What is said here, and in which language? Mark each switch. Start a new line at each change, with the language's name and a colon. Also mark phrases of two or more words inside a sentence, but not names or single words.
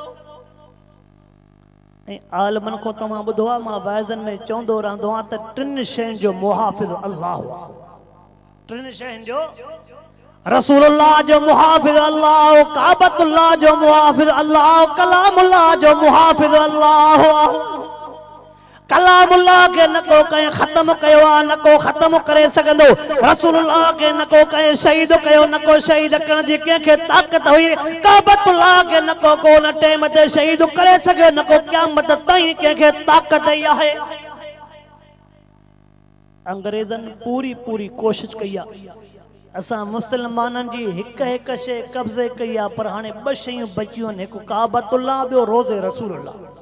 Sindhi: ऐं आलमन को तव्हां ॿुधो आहे, मां वाइज़न में चवंदो रहंदो आहियां त 3 शयुनि जो मुहाफ़िज़ अल्लाह आहे। 3 शयुनि जो रसूलुल्लाह जो मुहाफ़िज़ अल्लाह, काबतुल्लाह जो मुहाफ़िज़ अल्लाह, कलामुल्लाह जो मुहाफ़िज़ अल्लाह। कलामुल्लाह के न को कहीं ख़त्म कयो आहे, न को ख़त्म करे सघंदो। रसूलुल्लाह के न को कहीं शहीद कयो, न को शहीद करण जी कंहिंखे ताक़त हुई। काबतुल्लाह के न को कोन टाइम ते शहीद करे सघे, न को क़यामत ताईं कंहिंखे ताक़त ई आहे। अंग्रेज़नि पूरी कोशिश कई आहे, असां मुसलमाननि जी हिक शइ कब्ज़े कई आहे, पर हाणे 2 शयूं बचियूं आहिनि, हिकु काबतुल्लाह, ॿियो रोज़े रसूलुल्लाह।